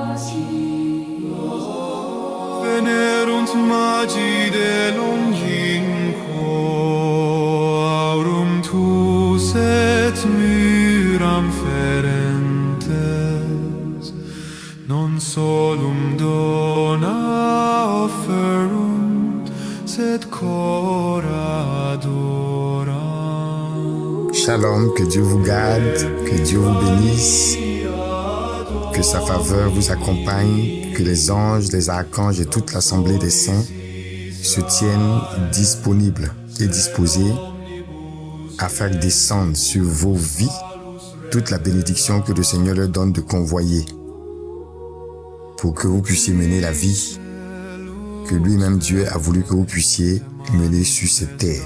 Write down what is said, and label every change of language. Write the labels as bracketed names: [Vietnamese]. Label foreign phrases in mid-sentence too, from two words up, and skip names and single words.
[Latin] Venerunt magi de longinquo, aurum tus et myram ferentes, non solum dona offerunt, sed cora adorant. [French] Shalom, que Dieu vous garde, que Dieu vous bénisse, que sa faveur vous accompagne, que les anges, les archanges et toute l'assemblée des saints se tiennent disponibles et disposés à faire descendre sur vos vies toute la bénédiction que le Seigneur leur donne de convoyer pour que vous puissiez mener la vie que lui-même Dieu a voulu que vous puissiez mener sur cette terre.